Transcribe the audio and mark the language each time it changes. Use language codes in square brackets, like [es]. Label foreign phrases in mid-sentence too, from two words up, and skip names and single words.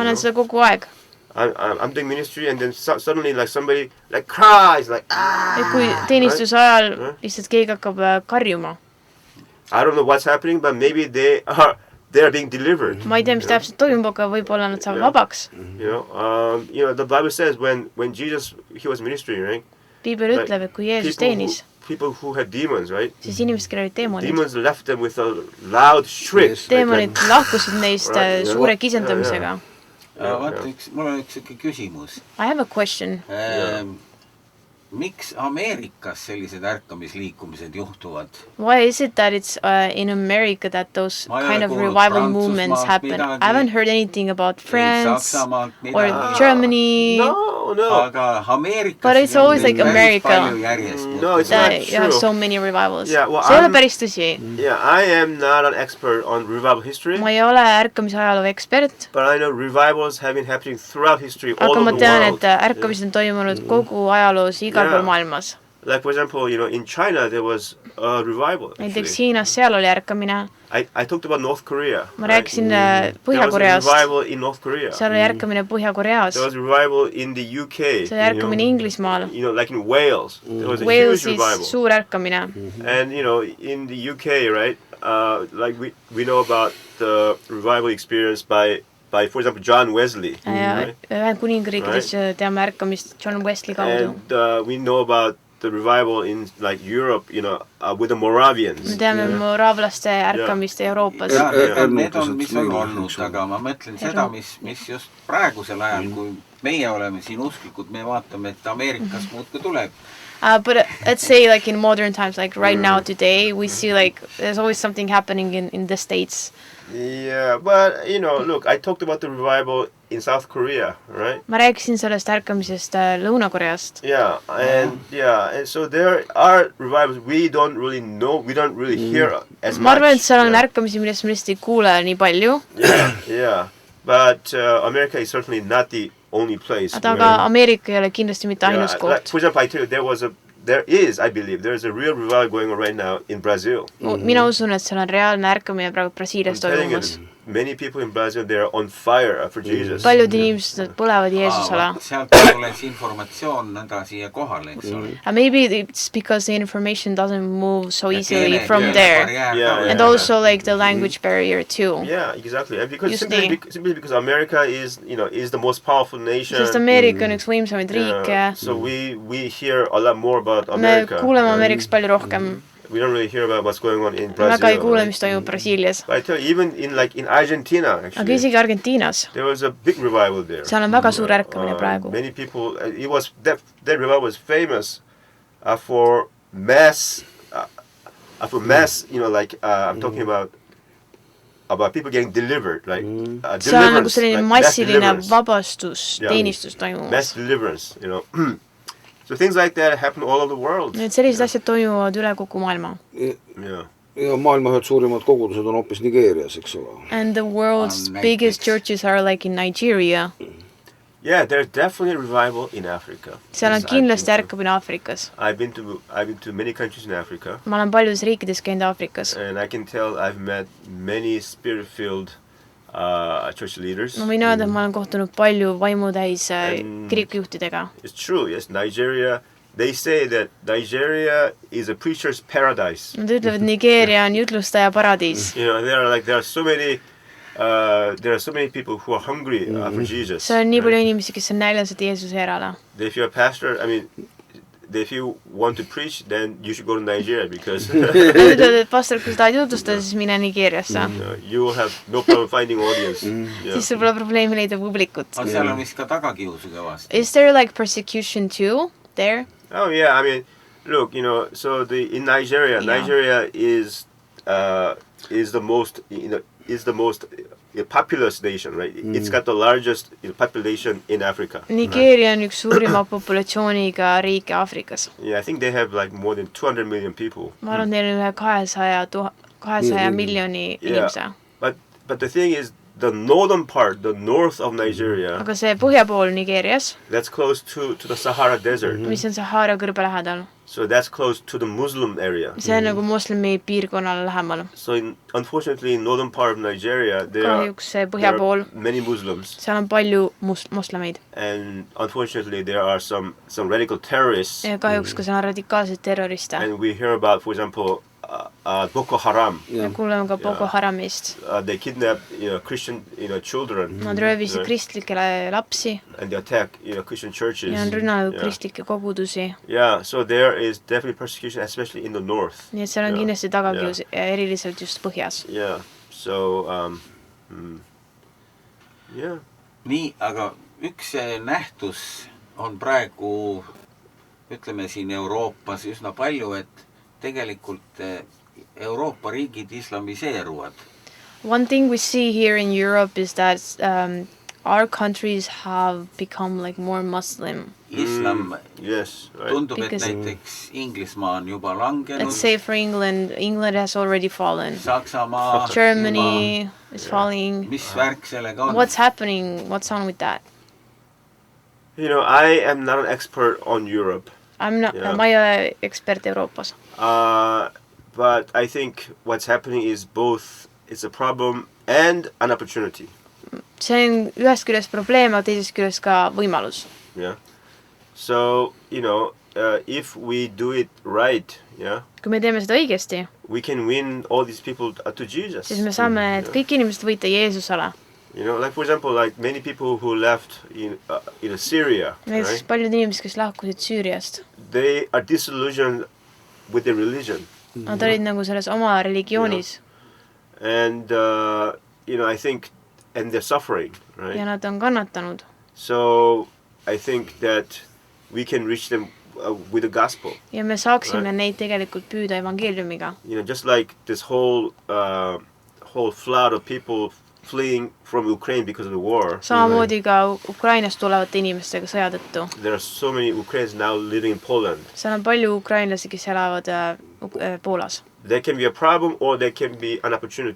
[et] Ma näen seda kogu aeg. [en] I'm doing ministry and then suddenly like somebody like cries like [et] Et kui teenistuse ajal lihtsalt keegi hakkab karjuma. [en] I don't know what's happening, but maybe they are being delivered. [et] Ma ei tea, mis täpselt toimub, aga võib-olla nad saavad vabaks. [en] You know, the Bible says when Jesus he was ministering, right? [et] Piibel ütleb, et kui Jeesus teenis, [en] people who had demons, right? [et] siis inimesed, kellel olid deemonid. [en] Demons left them with a loud shriek. [et] Deemonid lahkusid neist suure kisendamisega. Vaata, mul on üks küsimus. [en] I have a question. [et] Miks Ameerikas sellised ärkamisliikumised juhtuvad? [en] Why is it that it's in America that those kind of revival movements happen? I haven't heard anything about France or Germany. No. [et] Aga Ameerikas [en] but it's always like America. No, it's not true. You have so many revivals. Yeah, well, [et] see ei ole päris tõsi. [en] Yeah, I am not an expert on revival history. [et] Ma ei ole ärkamise ajaloo ekspert. [en] But I know revivals have been happening throughout history all over the world. [et] Aga ma tean, et ärkamised on toimunud kogu ajaloos igal pool maailmas. [en] Like for example, in China there was a revival. [et] Näiteks Hiinas seal oli ärkamine. [en] I talked about North Korea. [et] Ma rääkisin Põhja-Koreast. [en] There was a revival in North Korea. [et] Seal oli ärkamine Põhja-Koreas. [en] There was a revival in the UK. [et] See oli ärkamine Inglismaal. [en] Like in Wales. There was a Wales huge revival. [et] Suur ärkamine. [en] And in the UK, right? Like we know about the revival experience by for example John Wesley. [et] Ühendkuningriigis teame ärkamist John Wesley kaudu. [en] And we know about the revival in like Europe, with the Moravians. [et] Me teame moraavlaste ärkamist Euroopas. Need on, mis on olnud, aga ma mõtlen seda, mis just praegusel ajal, kui meie oleme siin usklikud, me vaatame, et Ameerikas muudkui tuleb. [en] But let's say like in modern times, like right now today, we see like there's always something happening in the States. Yeah, but look, I talked about the revival in South Korea, right? [et] Ma rääkisin sellest ärkamisest Lõuna-Koreast. [en] Yeah, and so there are revivals we don't really know, we don't really hear as much. [et] Ma arvan, et seal on ärkamisi, millest me lihtsalt ei kuule nii palju. [en] Yeah, but America is certainly not the only place. [et] Aga Ameerika ei ole kindlasti mitte ainus koht. [en] For example, I tell you, there is a real revival going on right now in Brazil. [et] Mina usun, et seal on reaalne ärkamine praegu Brasiilias toimumas. [en] Many people in Brazil, they are on fire for Jesus. [et] Paljud inimesed põlevad Jeesusele. Sealt tuleb informatsioon nõnda siia kohale, eks ole. [en] Maybe it's because the information doesn't move so easily from there. And also like the language barrier too. Yeah, exactly. And because simply because America is, is the most powerful nation. [et] Sest Ameerika on üks võimsamaid riike. [en] So we hear a lot more about America. [et] Me kuuleme Ameerikast palju rohkem. [en] We don't really hear about what's going on in Brazil. [et] Väga ei kuule, mis toimub Brasiilias. [en] But I tell you, even in Argentina, actually. [et] Aga isegi Argentiinas. [en] There was a big revival there. [et] Seal on väga suur ärkamine praegu. [en] Many people, that revival was famous for mass, I'm talking about people getting delivered, like [et] see on nagu selline massiline vabastus, teenistus toimumas. [en] Mass deliverance, So things like that happen all over the world. [et] Need sellised asjad toimuvad üle kogu maailma. Ja maailma ühed suurimad kogudused on hoopis Nigeerias, eks ole. [en] And the world's biggest churches are like in Nigeria. Yeah, there's definitely a revival in Africa. [et] Seal on kindlasti ärkamine Aafrikas. [en] I've been to many countries in Africa. [et] Ma olen paljudes riikides käinud Aafrikas. [en] And I can tell I've met many spirit-filled church leaders. [et] Ma võin öelda, et ma olen kohtunud palju vaimutäis kirikujuhtidega. [en] It's true, yes, Nigeria. They say that Nigeria is a preacher's paradise. [et] Nad ütlevad, Nigeeria on jutlustaja paradiis. [en] There are so many there are so many people who are hungry for Jesus. [et] See on nii palju inimesi, kes on näljased Jeesuse järele. [en] If you're a pastor, I mean, if you want to preach, then you should go to Nigeria because [et] et pastor, kui sa tahad jutustada, siis mine Nigeeriasse. [en] You will have no problem finding audience. [et] Siis sul pole probleemi leida publikut. Aga seal on vist ka tagakiusu kõvasti. [en] Is there like persecution too there? Oh yeah, I mean, look, you know, so in Nigeria, Nigeria is the most, you know, is the most populous nation, right? It's got the largest population in Africa. [et] Nigeeria on üks suurima populatsiooniga riik Aafrikas. [en] Yeah, I think they have like more than 200 million people. [et] Ma arvan, neil on üle 200 miljoni inimese. [en] But the thing is, the northern part, the north of Nigeria, [et] aga see põhjapool Nigeerias, [en] that's close to the Sahara Desert. [et] Mis on Sahara kõrbe lähedal. [en] So that's close to the Muslim area. [et] See on nagu moslemi piirkonnale lähemal. [en] So unfortunately, in northern part of Nigeria, there are many Muslims. [et] Seal on palju moslemeid. [en] And unfortunately, there are some radical terrorists. [et] Ja kahjuks ka seal on radikaalseid terroriste. [en] And we hear about, for example, Boko Haram. [et] Ja kuuleme ka Boko Haramist. [en] They kidnap, Christian, children. [et] Nad röövisid kristlikke lapsi. [en] And they attack, Christian churches. [et] Ja on rünnanud kristlikke kogudusi. [en] Yeah, so there is definitely persecution, especially in the north. [et] Nii et seal on kindlasti tagakius, eriliselt just põhjas. [en] Yeah, so, yeah. [et] Nii, aga üks nähtus on praegu, ütleme siin Euroopas üsna palju, et tegelikult Euroopa riigid islamiseeruvad. [en] One thing we see here in Europe is that our countries have become like more Muslim. Islam yes, right. [et] Tundub, et näiteks Inglismaa on juba langenud. [en] Let's say for England has already fallen. [et] Saksamaa. [en] Germany is falling. [et] Mis värk sellega on? [en] What's happening? What's on with that? You know, I am not an expert on Europe. [et] Ma ei ole ekspert Euroopas. [en] But I think what's happening is both, it's a problem and an opportunity. [et] See on ühest küljest probleem, aga teisest küljest ka võimalus. [en] Yeah. So, if we do it right, [et] kui me teeme seda õigesti, [en] we can win all these people to Jesus. [et] Siis me saame kõik inimesed võita Jeesusele. [en] Like for example, like many people who left in Syria, [et] näiteks paljud inimesed, kes lahkusid Süüriast. [en] They are disillusioned with their religion. [et] Nad olid nagu selles oma religioonis. [en] And, I think, and they're suffering, right? [et] Ja nad on kannatanud. [en] So, I think that we can reach them with the gospel. [et] Ja me saaksime neid tegelikult püüda evangeeliumiga. [en] Just like this whole flood of people fleeing from Ukraine because of the war. [et] Samamoodi ka Ukrainast tulevate inimestega sõja tõttu. [en] There are so many Ukrainians now living in Poland. [et] Seal on palju ukrainlasi, kes elavad Poolas. [en] There can be a problem or there can be an opportunity.